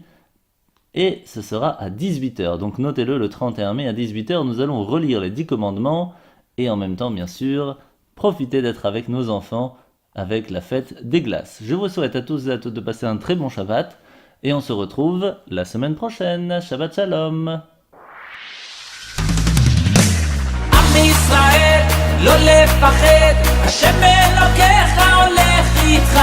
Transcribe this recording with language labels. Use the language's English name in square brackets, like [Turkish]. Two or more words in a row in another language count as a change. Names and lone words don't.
[French] Et ce sera à 18h. Donc notez-le, le 31 mai à 18h, nous allons relire les 10 commandements. Et en même temps, bien sûr, profiter d'être avec nos enfants avec la fête des glaces. Je vous souhaite à tous et à toutes de passer un très bon Shabbat. Et on se retrouve la semaine prochaine. [Hebrew] שבת שלום. ישראל, לא לפחד, השם אלוקיך הולך איתך.